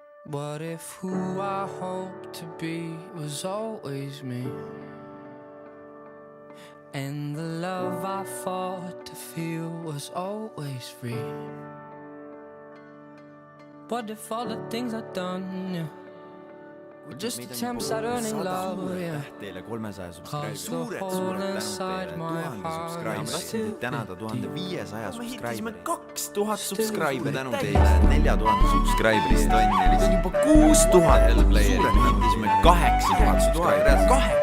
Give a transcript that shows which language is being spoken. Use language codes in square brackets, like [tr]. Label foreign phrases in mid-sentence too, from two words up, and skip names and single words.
[en] What if who I hoped to be was always me? And the love I fought to feel was always free. What if all the things I've done were just attempts at earning love, yeah. [et] Teile 300 subscribe'i. Suured tänu teile 1000 subscribe'i. Tänada 1500 subscribe'i. 2000 subscribe'i. Tänu teile 4000 subscribe'i. See on juba 6000 Suured hitisime 8000 subscribe'i.